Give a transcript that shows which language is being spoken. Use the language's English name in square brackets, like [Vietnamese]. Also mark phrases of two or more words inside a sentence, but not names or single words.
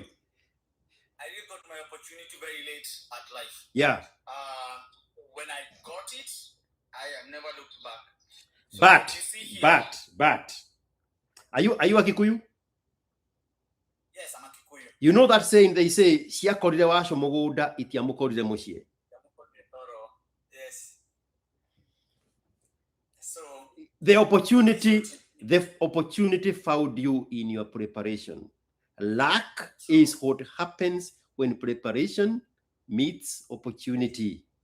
[English] I really got my opportunity very late at life. Yeah. When I got it, I have never looked back. So But are you a Kikuyu? Yes, I'm a Kikuyu. You know that saying they say [Kikuyu] siakorire washo muguda itiamukorire mushie. [English] Yes. So the opportunity found you in your preparation. Luck is what happens when preparation meets opportunity.